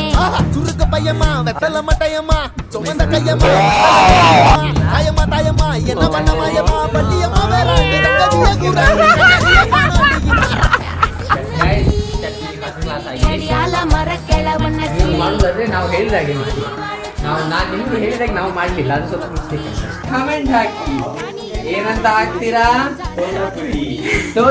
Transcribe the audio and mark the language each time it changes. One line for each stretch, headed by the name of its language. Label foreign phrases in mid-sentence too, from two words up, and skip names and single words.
Tamil: சுருக்கு பையமா வெத்தல மட்டையம்மா சுமந்த கையம்மா தாயம்மா தாயம்மா என்ன பண்ண மாயம்மா பள்ளியம்மா வேறாண்டி தங்கதிய கூட ಅಡಿಯಾಲ ಮರ ಕೆಳವನ್ನ
Kannada: ಮಾಡೋದಾದ್ರೆ ನಾವು ಹೇಳಿದಾಗೆ ಮಾಡಿ. ನಾನು ನಿಮ್ಗೆ ಹೇಳಿದಾಗ ನಾವು ಮಾಡಲಿಲ್ಲ, ಅದು ಸ್ವಲ್ಪ ಮಿಸ್ಟೇಕ್. ಕಮೆಂಟ್ ಹಾಕಿ ಏನಂತ ಹಾಕ್ತೀರಾ?